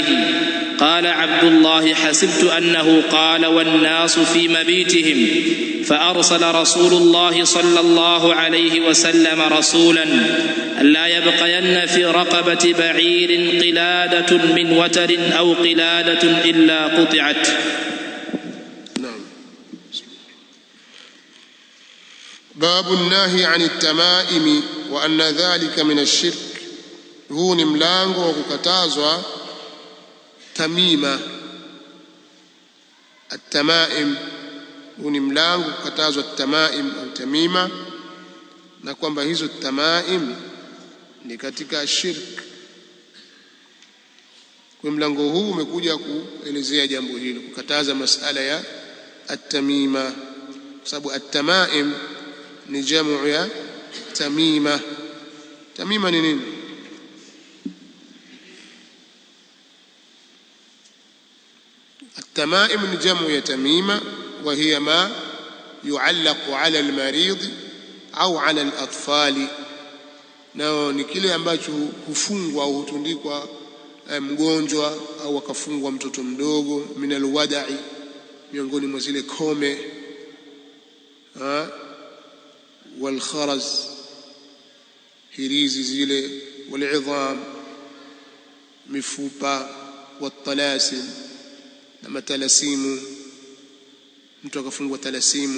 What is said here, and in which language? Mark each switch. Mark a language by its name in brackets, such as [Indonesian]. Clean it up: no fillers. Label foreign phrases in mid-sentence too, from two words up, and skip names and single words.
[Arabic] قال عبد الله: حسبت أنه قال: والناس في مبيتهم، فأرسل رسول الله صلى الله عليه وسلم رسولا ألا يبقين في رقبة بعير قلادة من وتر أو قلادة إلا قطعت. نعم. باب النهي عن التمائم وأن ذلك من الشرك. [Swahili] huu ni mlango wa kukatazwa tamima. At-tamaim, huu ni mlango kukatazwa tamaim au tamima, na kwamba hizo tamaim ni katika shirk. Kwa mlango huu umekuja kuelezea jambo hilo, kukataza masala ya at-tamima, kwa sababu at-tamaim ni jamu ya tamima. Tamima ni nini? [Arabic] التمائم من جمع تميمة، وهي ما يعلق على المريض [Swahili] au [Arabic] على الأطفال, [Swahili] nao ni kile ambacho hufungwa au hutundikwa mgonjwa au akafungwa mtoto mdogo, [Arabic] من الودع, [Swahili] miongoni mwa zile kome, walkharaz, hirizi zile, walidham, mifupa, watalasim, na matalasimu, mtu akafungwa talasimu.